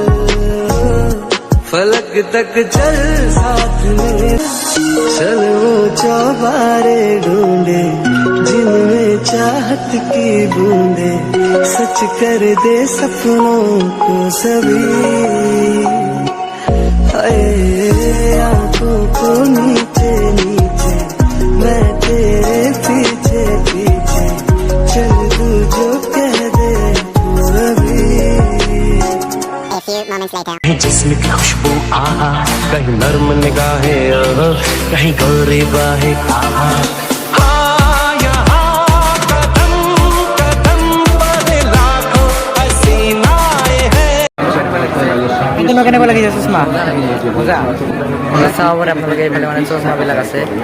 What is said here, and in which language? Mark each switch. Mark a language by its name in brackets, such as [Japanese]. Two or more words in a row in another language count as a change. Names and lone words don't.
[Hindi] फलक तक चल साथ मेरे चल वो चौबारे ढूंढे जिनमें चाहत की बूंदे सच कर दे सपनों को सभी हाय आंखों को नीचे नीचे मैं तेरे पीछे पीछे चल तू जो कह दे तू अभी [English] A few moments later. [Hindi] कहीं जिस्म की खुशबू आहा कहीं नर्म निगाहें कहीं गौरी बाहें आहा [Assamese] কেনেকুৱা লাগিছে চশমা মজা চাব পাৰে আপোনালোকে এইফালে মানে চশমাবিলাক আছে